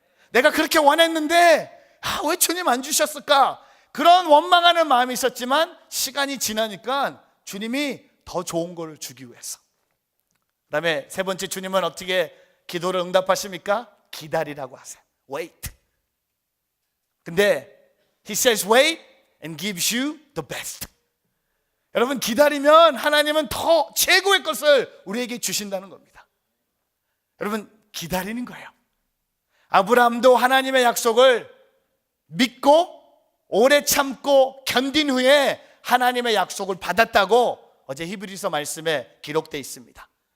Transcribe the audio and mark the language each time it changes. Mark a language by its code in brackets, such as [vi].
[ko] 내가 그렇게 원했는데 왜 주님 안 주셨을까? 그런 원망하는 마음이 있었지만 시간이 지나니까 주님이 더 좋은 걸 주기 위해서. 그 다음에 세 번째, 주님은 어떻게 기도를 응답하십니까? 기다리라고 하세요. Wait. [en] 근데 He says wait and gives you the best. [ko] 여러분, 기다리면 하나님은 더 최고의 것을 우리에게 주신다는 겁니다. 여러분, 기다리는 거예요. 아브라함도 하나님의 약속을 믿고 오래 참고 견딘 후에 하나님의 약속을 받았다고 어제 히브리서 말씀에 기록되어 있습니다.